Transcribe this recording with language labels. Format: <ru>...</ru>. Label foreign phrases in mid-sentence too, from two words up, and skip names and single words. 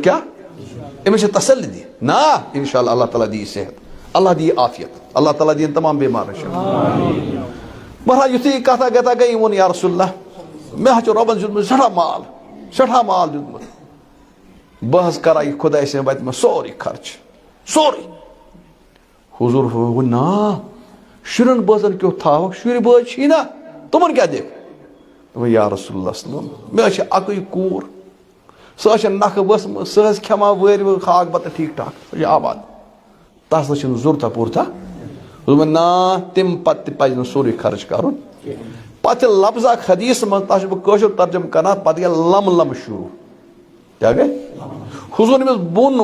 <ks>کیٛاہ أمِس چھِ تسلی دِنۍ نا</ks> <ar>اِنشاء اللہ</ar> <ks>اللہ تعالیٰ دِیہِ صحت اللہ دِیہِ عافیت اللہ تعالیٰ دِیِن تمام بٮ۪مارن بہرحال یُتھُے یہِ کَتھا کَتھا گٔے ووٚن</ks> <ar>یا رسول اللہ</ar> <ks>مےٚ حظ چھُ رۄبَن دیُتمُت سٮ۪ٹھاہ مال دیُتمُت بہٕ حظ کَرا یہِ خۄداے سٕنٛدِ وَتہِ منٛز سورُے خرچہٕ سورُے حضوٗر ووٚن نا شُرٮ۪ن بٲژَن کیُتھ تھاوَکھ شُرۍ بٲژ چھی نا تِمَن کیٛاہ دِکھ دوٚپُن</ks> <ar>یا رسول اللہ صلی اللہ علیہ وسلم</ar> <ks>مےٚ حظ چھِ اَکٕے کوٗر سہ نکھ ؤسمٕژ سہ کھٮ۪وان وٲرۍ ہاکھ بتہٕ ٹھیٖک ٹھاک سۄ چھِ آباد تس نہ چھُنہٕ ضروٗرتھا پوٗرتھا دوٚپُن نا تمہِ پتہٕ تہِ پزِ نہٕ سورُے خرٕچ کرُن پتہٕ چھِ لفظ اکھ حدیث منٛز تتھ چھُس بہٕ کٲشُر ترجمہٕ کران پتہٕ گٔے لم لم شروٗع کیٛاہ گٔے حضوٗر أمِس بۄن</ks>